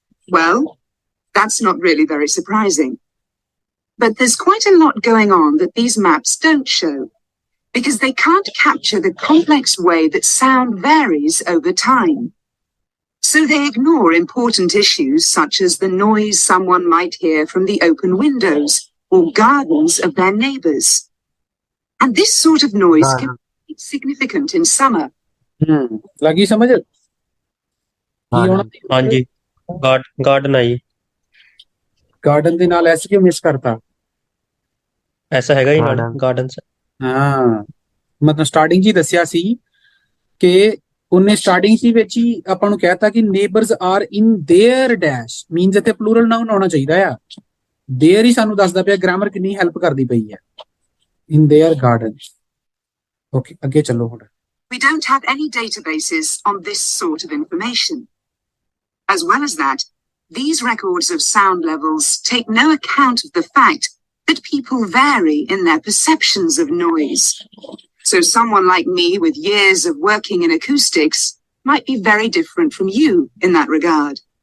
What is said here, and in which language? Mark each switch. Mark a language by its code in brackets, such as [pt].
[en] Well, that's not really very surprising. But there's quite a lot going on that these maps don't show, because they can't capture the complex way that sound varies over time. So they ignore important issues such as the noise someone might hear from the open windows or gardens of their neighbors. And this sort of noise can be significant in summer. [pa] ਲੱਗੀ ਸਮਝ? ਹਾਂਜੀ, garden आई। Garden ਦੇ ਨਾਲ S ਕਿਉਂ miss ਕਰਤਾ? [hi] ऐसा हैगा ही garden से। [pa] ਹਾਂ, ਮਤਲਬ ਸਟਾਰਟਿੰਗ 'ਚ ਹੀ ਦੱਸਿਆ ਸੀ ਕਿ ਉਹਨੇ ਸਟਾਰਟਿੰਗ 'ਚ ਵਿੱਚ ਹੀ ਆਪਾਂ ਨੂੰ ਕਹਿਤਾ ਕਿ [en] neighbours are in their [pa] dash, means ਇੱਥੇ ਪਲੂਰਲ ਨਾਉਨ ਆਉਣਾ ਚਾਹੀਦਾ ਆ। देयर ਹੀ ਸਾਨੂੰ ਦੱਸਦਾ ਪਿਆ ਗ੍ਰਾਮਰ ਕਿੰਨੀ ਹੈਲਪ ਕਰਦੀ ਪਈ ਹੈ। [en] In their garden. [pa] ਓਕੇ, ਅੱਗੇ ਚੱਲੋ ਹੁਣ। [en] We don't have any databases on this sort of information. As well as that, these records of sound levels take no account of the fact that people vary in their perceptions of noise. So someone like me with years of working in acoustics might be very different from you in that regard.